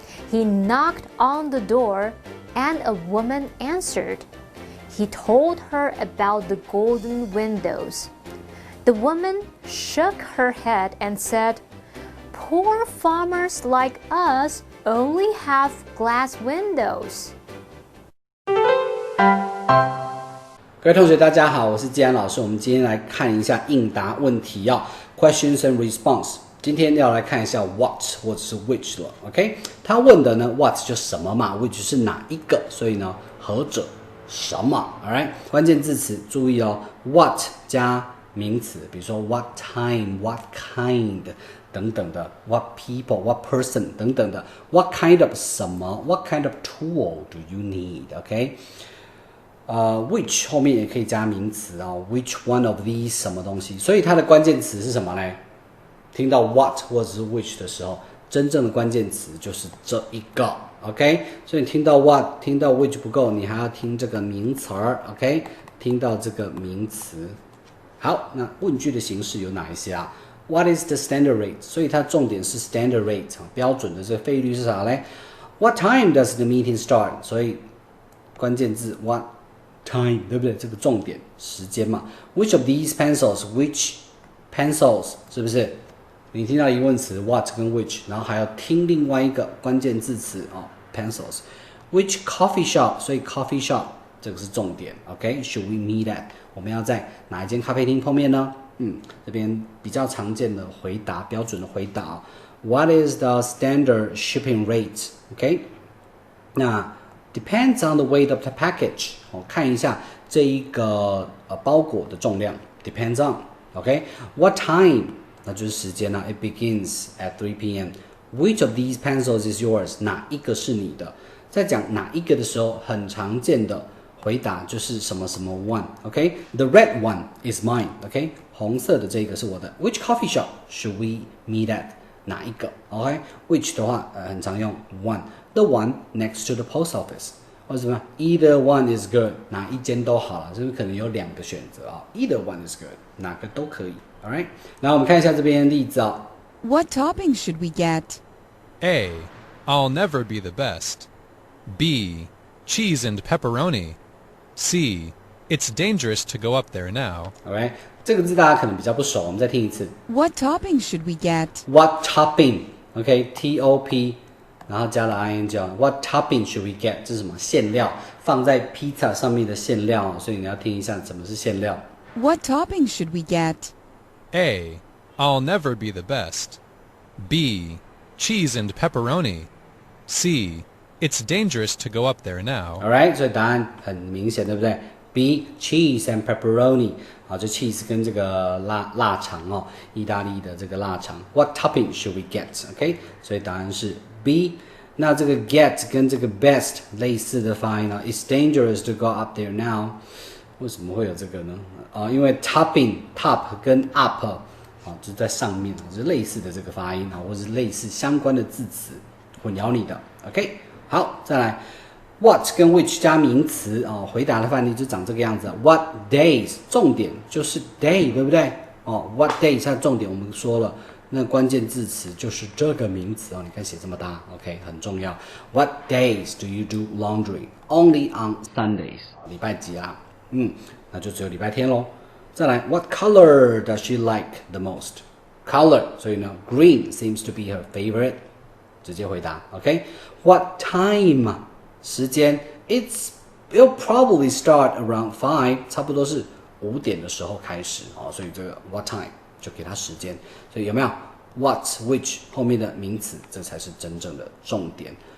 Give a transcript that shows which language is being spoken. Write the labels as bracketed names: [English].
[English] He knocked on the door, and a woman answered. He told her about the golden windows. The woman shook her head and said, "Poor farmers like us only have glass windows." [Chinese] 各位同学大家好，我是季安老师。我们今天来看一下应答问题 [English] questions and response。 [Chinese] 今天要来看一下 what 或者是 which 了 ，OK？ 他问的呢 what 就什么嘛 ，which 是哪一个，所以呢何者什么 ，alright？关键字词注意哦 ，what 加名词，比如说 what time、 [English] what kind 等等的 ，what people、what person 等等的 ，what kind of 什么 ，what kind of tool do you need？ [Chinese] OK？、which 后面也可以加名词哦 ，which one of these 什么东西，所以它的关键词是什么呢？听到 what 或者是 which 的时候，真正的关键词就是这一个 ，OK？所以听到 what、听到 which 不够，你还要听这个名词儿 ，OK？听到这个名词。好，那问句的形式有哪一些啊 ？ [English] What is the standard rate？ [Chinese] 所以它重点是 standard rate 标准的这个费率是啥嘞 ？ [English] What time does the meeting start？ [Chinese] 所以关键字 what time 对不对？这个重点时间嘛。 [English] Which of these pencils？Which pencils？ [Chinese] 是不是？你听到疑问词 what 跟 which， 然后还要听另外一个关键字词pencils。 [English] Which coffee shop？所以 coffee shop [Chinese] 这个是重点 [English] ，OK？Should we meet at？ [Chinese] 我们要在哪一间咖啡厅碰面呢？这边比较常见的回答，标准的回答 [English] What is the standard shipping rate？OK？、那 depends on the weight of the package。 [Chinese] 看一下这一个包裹的重量 ，depends on。OK？What time？那就是时间啦 [English] ，It begins at 3 p.m. Which of these pencils is yours？ [Chinese] 哪一个是你的？在讲哪一个的时候，很常见的回答就是什么什么 one。OK？ [English] The red one is mine。 [Chinese] OK？红色的这个是我的。 [English] Which coffee shop should we meet at？ [Chinese] 哪一个 [English] ？OK？Which 的话，很常用 one。The one next to the post office。 [Chinese] 或者什么 ？ [English] Either one is good， [Chinese] 哪一间都好了，是不是可能有两个选择啊 ？Either one is good， 哪个都可以。 All right， 然后我们看一下这边的例子啊。 [English] What topping should we get? A. I'll never be the best. B. cheese and pepperoni. C. It's dangerous to go up there now. [Chinese] Alright， 这个字大家可能比较不熟，我们再听一次。 [English] What topping should we get? What topping？OK，T-O-P，然后加了 ing。What topping should we get？ [Chinese] 这是什么？馅料，放在披萨上面的馅料，所以你要听一下什么是馅料。 [English] What topping should we get? A. I'll never be the best. B. Cheese and pepperoni. C. It's dangerous to go up there now. [Chinese] Alright， 所以答案很明显，对不对？B. [English] Cheese and pepperoni。 [Chinese] 好，这 cheese 跟这个腊肠哦，意大利的这个腊肠。 [English] What topping should we get？OK， [Chinese] 所以答案是 B。 [English] 那这个 get 跟这个 best [Chinese] 类似的发音呢 [English] ？It's dangerous to go up there now。 [Chinese] 为什么会有这个呢？因为 topping top 跟 up 就是在上面，是类似的这个发音或是类似相关的字词，混淆你的。 OK， 好，再来。What 跟 which 加名词回答的范例就长这个样子。 What days 重点就是 day， 对不对？What days 它的重点我们说了，那关键字词就是这个名词你看写这么大 ，OK 很重要。 [English] What days do you do laundry? Only on Sundays。 [Chinese] 礼拜几啊？那就只有礼拜天咯。 [English] 再来 ，What color does she like the most? Color， [Chinese] 所以呢 [English] ，green seems to be her favorite。 [Chinese] 直接回答 [English] ，OK。What time？ [Chinese] 时间 [English] it'll probably start around 5， [Chinese] 差不多是5点的时候开始所以这个 what time 就给它时间。所以有没有 what which 后面的名词，这才是真正的重点。